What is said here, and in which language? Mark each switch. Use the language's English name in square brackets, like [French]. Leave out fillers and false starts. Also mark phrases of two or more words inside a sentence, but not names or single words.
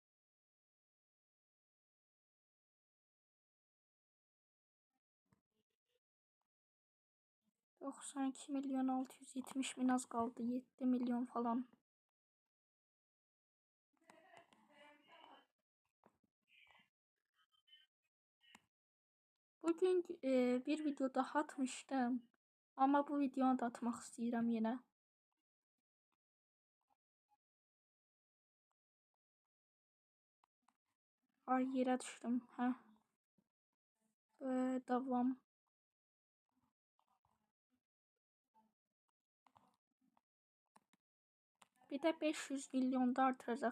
[Turkish] $92 milyon 670 bin az kaldı. 7 milyon falan. Bugün bir video daha atmıştım. [Azerbaijani] Ama bu videonu da atmak istəyirəm yenə. Ay yerə düşdüm. Davam. Bir də 500 milyonda artıracaq.